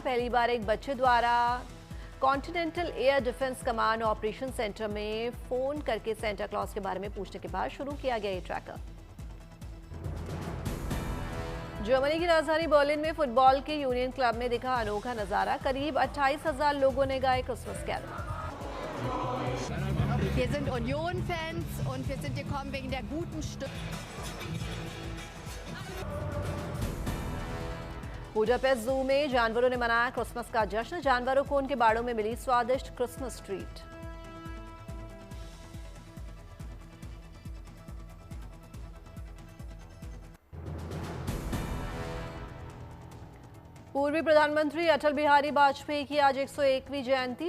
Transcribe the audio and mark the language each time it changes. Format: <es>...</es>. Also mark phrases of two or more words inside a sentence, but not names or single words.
<hi>पहली बार एक बच्चे द्वारा कॉन्टिनेंटल एयर डिफेंस कमांड</hi> <en>operation center</en> <hi>में फोन करके सेंटा क्लॉज के बारे में पूछने के बाद शुरू किया गया ये ट्रैकर। जर्मनी की राजधानी बर्लिन में फुटबॉल के यूनियन क्लब में दिखा अनोखा नजारा, करीब 28,000 लोगों ने गाए</hi> <en>Christmas carol.</en> <de>Wir sind Union-Fans und wir sind gekommen wegen der guten Stimmung.</de> <hi>बुडापेस्ट जू में जानवरों ने मनाया क्रिसमस का जश्न, जानवरों को उनके बाड़ों में मिली स्वादिष्ट</hi> <en>Christmas treat.</en> <hi>पूर्वी प्रधानमंत्री अटल बिहारी वाजपेयी की आज 101वीं जयंती।</hi>